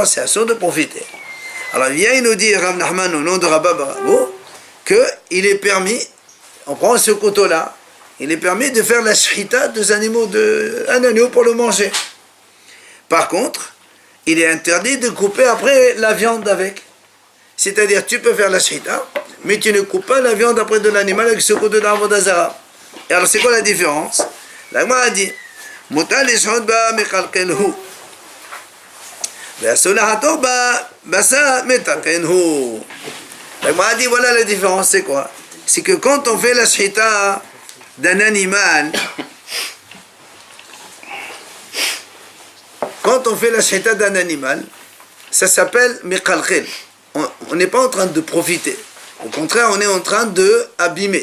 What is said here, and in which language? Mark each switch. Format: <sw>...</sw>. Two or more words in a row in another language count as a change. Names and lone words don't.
<fr>C'est assuré de profiter. Alors il vient il nous dit, Rav Nachman au nom de Rabba Barabo, qu'il est permis, on prend ce couteau-là, il est permis de faire la shrita des animaux, un agneau pour le manger. Par contre, il est interdit de couper après la viande avec. C'est-à-dire, tu peux faire la shita, mais tu ne coupes pas la viande après de l'animal avec ce couteau d'Avodah Zara. Et alors, c'est quoi la différence? La Gemara a dit,</fr> <arc>מותר לשחוט בה מקלקל הוא. ואסור לחתוך בה בשרא מתקן הוא.</arc> <fr>La Gemara a dit, voilà la différence, c'est quoi? C'est que quand on fait la shita d'un animal, ça s'appelle mechalkel. On n'est pas en train de profiter. Au contraire, on est en train de abîmer.</fr>